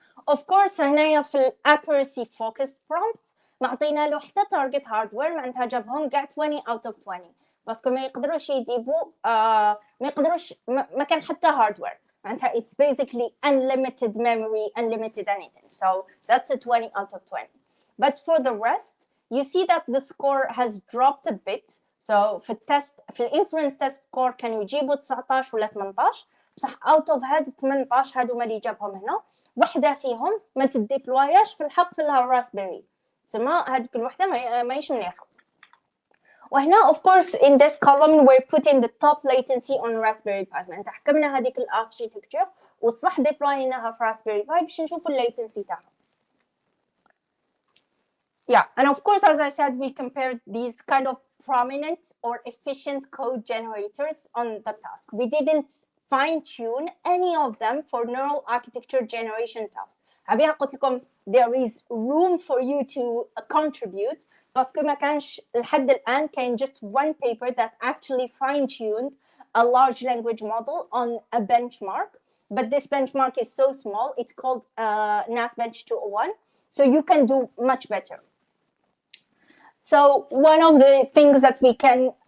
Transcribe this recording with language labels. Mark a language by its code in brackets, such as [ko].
[en] Of course [ar] هنايا في [en] accuracy focused prompts [ar] ما عطينا له حتى [en] target hardware، [ar] معناتها جابهم كاع [en] 20 out of 20 [ar] باسكو ما يقدروش يجيبوا ما يقدروش ما كان حتى hardware، معناتها [en] it's basically unlimited memory, unlimited anything. So that's a 20 out of 20. But for the rest you see that the score has dropped a bit. [ar] So في التست في الانفرنس تيست سكور كانوا يجيبوا 19 ولا 18 بصح [en] out of [ar] هاد 18 هادو ما اللي جابهم هنا وحده فيهم ما تديبلواياش في الحق في الراسبيري، تسمى هذيك الوحده ماهيش مليحه. وهنا [en] of course in this column we're putting the top latency on Raspberry Pi. [ar] معناتها حكمنا هذيك الاركتيكتشر والصح ديبلويناها في Raspberry Pi باش نشوفوا الليتنسي تاعها. [en] Yeah, and of course as I said we compared these kind of prominent or efficient code generators on the task. We didn't fine-tune any of them for neural architecture generation task. [ar] عبيها قلت لكم [en] there is room for you to contribute [ar] باسكو ما كانش لحد الآن كان [en] just one paper that actually fine-tuned a large language model on a benchmark, but this benchmark is so small it's called NAS Bench 201, so you can do much better. So one of the things that we can